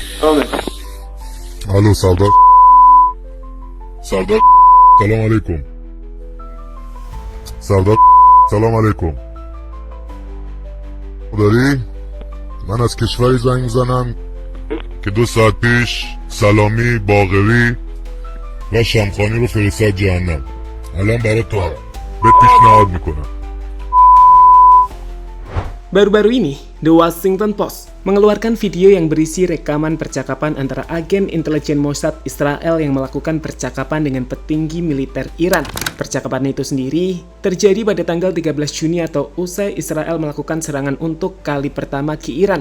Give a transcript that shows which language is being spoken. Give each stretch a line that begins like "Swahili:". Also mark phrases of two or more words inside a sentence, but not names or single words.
Persian: الو سردار سردار سلام علیکم سردار سلام علیکم داری؟ من از کشوری زنگ میزنم که 2 ساعت پیش سلامی، باقری و شمخانی رو فرستاد جهنم. الان برای تو بهت پیشنهاد میکنم.
Indonesian: Baru-baru ini, The Washington Post mengeluarkan video yang berisi rekaman percakapan antara agen intelijen Mossad Israel yang melakukan percakapan dengan petinggi militer Iran. Percakapan itu sendiri terjadi pada tanggal 13 Juni atau usai Israel melakukan serangan untuk kali pertama ke Iran.